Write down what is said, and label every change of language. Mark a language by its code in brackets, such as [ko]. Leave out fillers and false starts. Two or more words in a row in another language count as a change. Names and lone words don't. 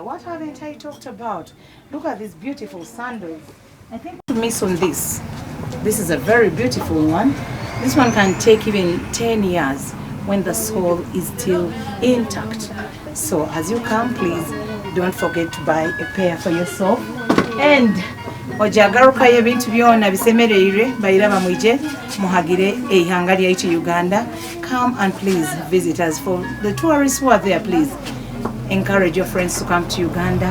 [en] What haven't I talked about? Look at these beautiful sandals. I think to miss on this. This is a very beautiful one. This one can take even 10 years when the sole is still intact. So as you come, please don't forget to buy a pair for yourself. [nyo] And ojagaruka ebintu byona bisemereire bayiraba mwije muhagire eihanga lyaitu Uganda. [en] Come and please visit us. For the tourists who are there, please encourage your friends to come to Uganda.